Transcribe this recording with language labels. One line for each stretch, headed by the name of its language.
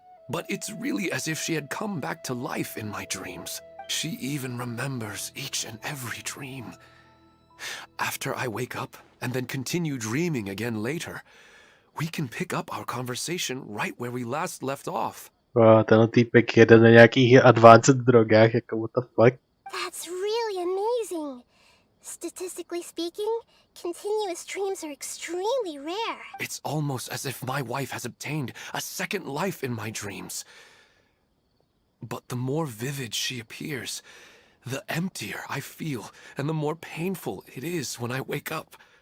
English: But it's really as if she had come back to life in my dreams. She even remembers each and every dream. After I wake up and then continue dreaming again later, we can pick up our conversation right where we last left off.
Czech: Wow, tenhle týpek jede na nějakých advanced drogách, jako
English: what the fuck? That's really amazing. Statistically speaking, continuous dreams are extremely rare. It's almost as if my wife has obtained a second life in my dreams. But the more vivid she appears, the emptier I feel, and the more painful it is when I wake up.